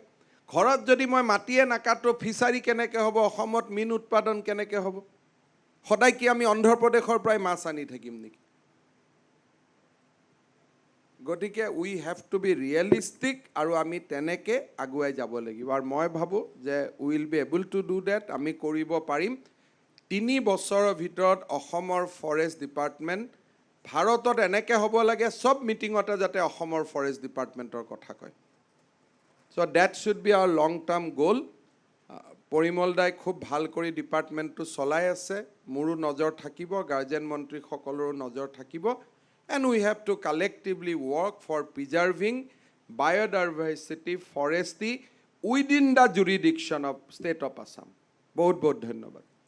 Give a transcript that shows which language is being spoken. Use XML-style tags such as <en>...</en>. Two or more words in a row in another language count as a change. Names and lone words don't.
<as>ঘৰত যদি মই মাটিয়ে নাকাটো, ফিচাৰী কেনেকৈ হ'ব? অসমত মীন উৎপাদন কেনেকৈ হ'ব? সদায় কি আমি অন্ধ্ৰপ্ৰদেশৰ পৰাই মাছ আনি থাকিম নেকি? গতিকে</as> <en>we have to be realistic,</en> <as>আৰু আমি তেনেকৈ আগুৱাই যাব লাগিব। আৰু মই ভাবোঁ যে</as> <en>will be able to do that,</en> <as>আমি কৰিব পাৰিম। 3 বছৰৰ ভিতৰত অসমৰ</as> <en>forest department</en> <as>ভাৰতত এনেকৈ হ'ব লাগে, চব মিটিঙতে যাতে অসমৰ</as> <en>forest departmentৰ</en> <as>কথা কয়।</as> <en>So that should be our long term goal.</en> <as>পৰিমল দাই খুব ভাল কৰি ডিপাৰ্টমেণ্টটো চলাই আছে, মোৰো নজৰ থাকিব, গাৰ্জেন মন্ত্ৰীসকলৰো নজৰ থাকিব।</as> <en>And we have to collectively work for preserving biodiversity, forestry within the jurisdiction of state of Assam.</en> <as>বহুত বহুত ধন্যবাদ।</as>